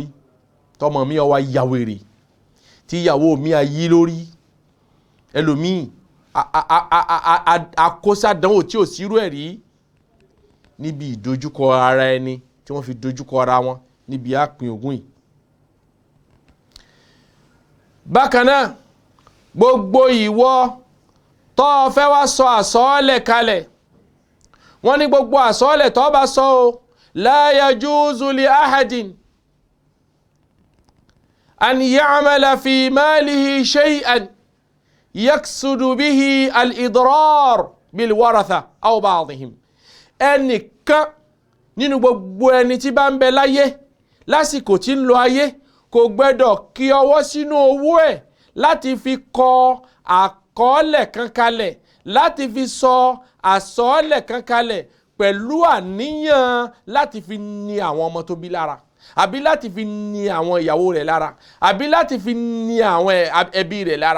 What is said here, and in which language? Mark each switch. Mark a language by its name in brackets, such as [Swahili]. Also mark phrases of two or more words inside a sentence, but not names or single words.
[Yoruba] tọmọ mi ó wá ya wèrè, tí ìyàwó mi á yí lórí, ẹlòmíì àkóṣàdánwò tí ò sírú ẹ̀ rí níbi ìdojúkọ ara ẹni tí wọ́n fi dojúkọ ara wọn níbi àpín ogún yìí. bákan náà gbogbo ìwọ tó fẹ́ wá sọ àsọọ́lẹ̀ kalẹ̀, wọ́n ní gbogbo àsọọ́lẹ̀ tó bá sọ o [Arabic] لا يجوز لأحد أن يعمل في ماله شيئا يقصد به الإضرار بالورثة أو بعضهم. [Yoruba] ẹnìkan nínú gbogbo ẹni tí bá ń bẹ láyé lásìkò tí ń lo ayé kò gbẹ́dọ̀ kí ọwọ́ sínú owó ẹ̀ láti fi kọ àkọọ́lẹ̀ kan kalẹ̀, láti fi sọ àsọọ́lẹ̀ kan kalẹ̀ pẹ̀lú àníyàn láti fi ni àwọn ọmọ tó bí lára, àbí láti fi ni àwọn ìyàwó rẹ̀ lára, àbí láti fi ni àwọn ẹbí rẹ̀ lára.